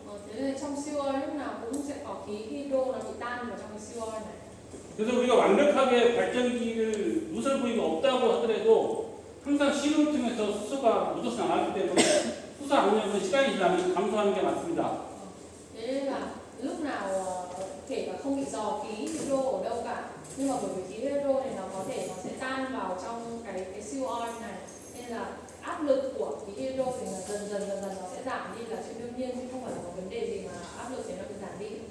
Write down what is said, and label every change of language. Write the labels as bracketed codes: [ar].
[vi] Thế nên trong siêu oil lúc nào cũng sẽ có khí hydro nó bị tan vào trong cái siêu oil này. [ko] 그래서 우리가 완벽하게 발전기를 누설 부위가 없다고 하더라도 항상 실온을 통해서 수소가 묻어서 나가기 때문에 수소 압력은 시간이 지나면 감소하는 게 맞습니다. [vi] Thế nên là lúc nào kể cả không bị dò khí hydro ở đâu cả, nhưng mà bởi vì khí hydro này nó có thể nó sẽ tan vào trong cái siêu oil này, nên là áp lực của khí hydro thì là dần dần nó sẽ giảm đi là chuyện đương nhiên, chứ không phải là có vấn đề gì mà áp lực thì nó cứ giảm đi.